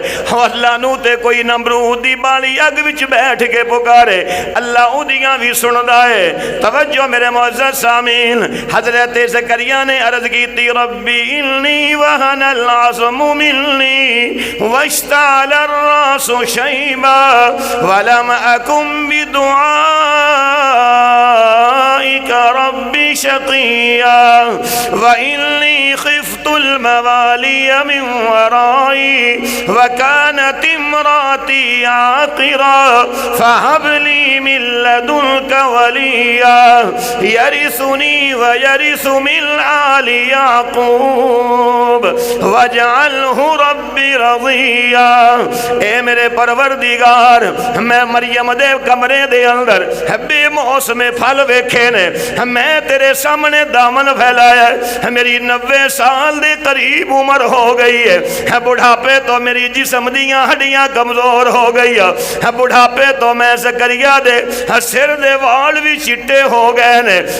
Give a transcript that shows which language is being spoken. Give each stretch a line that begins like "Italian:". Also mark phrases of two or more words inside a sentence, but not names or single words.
Punjabi: اللہ نو تے کوئی نمرود دی بالی اگ وچ بیٹھ کے پکارے، اللہ اودیاں بھی سندا ہے.
Urdu: توجہ میرے معزز سامعین. حضرت زکریا نے عرض کی تھی
Arabic: رب إني وهن العظم مني واشتعل الرأس شيبا ولم أكن بدعائك رب شقيا وإني خفت الموالي من ورائي وكانت امرأتي عاقرا فهب لي من لدنك وليا يرثني ويرث من آل يعقوب واجعله رب رضيا.
Punjabi: اے میرے پروردگار، میں مریم دے کمرے دے اندر بے موسمے پھل ویکھے نے، میں تیرے سامنے دامن پھیلایا. میری 90 سال دے قریب عمر ہو گئی ہے، بڑھاپے تو میری جسم دیاں ہڈیاں کمزور ہو گئی ہے، بڑھاپے تو میں زکریا دے سر دے وال بھی چٹے ہو گئے نے.